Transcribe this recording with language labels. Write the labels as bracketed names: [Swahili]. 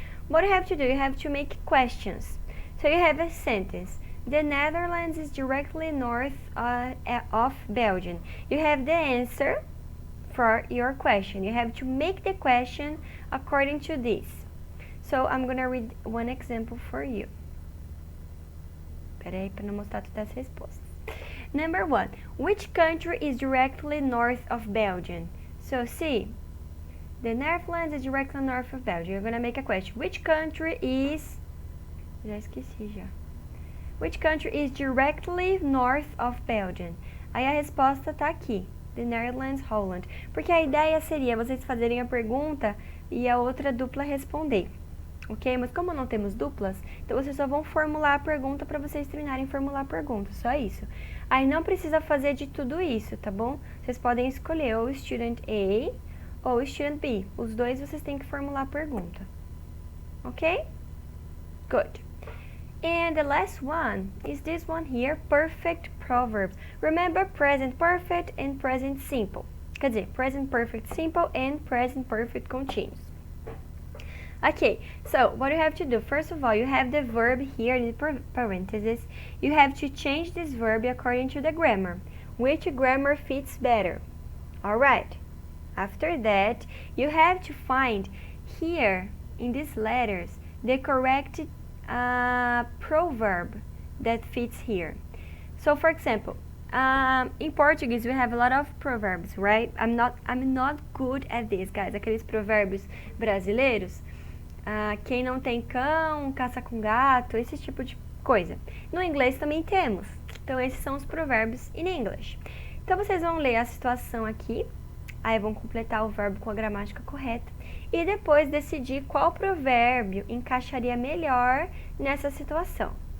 [English] What you have to do, you have to make questions. So you have a sentence. The Netherlands is directly north of Belgium. You have the answer for your question. You have to make the question according to this. So I'm gonna read one example for you. [Portuguese] Peraí, para não mostrar todas as respostas. [English] Number 1. Which country is directly north of Belgium? So see, the Netherlands is directly north of Belgium. You're gonna make a question. Which country is... [Portuguese] Já esqueci já. [English] Which country is directly north of Belgium? [Portuguese] Aí a resposta tá aqui. [English] The Netherlands, Holland. [Portuguese] Porque a ideia seria vocês fazerem a pergunta e a outra dupla responder. Ok? Mas como não temos duplas, então vocês só vão formular a pergunta para vocês terminarem de formular a pergunta, só isso. Aí não precisa fazer de tudo isso, tá bom? Vocês podem escolher ou Student A ou Student B. Os dois vocês têm que formular a pergunta, [English] Okay? Good. And the last one is this one here, perfect proverbs. Remember present perfect and present simple. [Portuguese] Quer dizer, [English] present perfect simple and present perfect continuous. Okay, so what you have to do, first of all, you have the verb here in the parentheses. You have to change this verb according to the grammar. Which grammar fits better? Alright, after that, you have to find here in these letters the correct proverb that fits here. So for example, in Portuguese we have a lot of proverbs, right? I'm not good at this, guys. [Portuguese] Aqueles provérbios brasileiros. Quem não tem cão, caça com gato, esse tipo de coisa. No inglês também temos. Então esses são os provérbios [English] in English. [Portuguese] Então vocês vão ler a situação aqui, aí vão completar o verbo com a gramática correta e depois decidir qual provérbio encaixaria melhor nessa situação.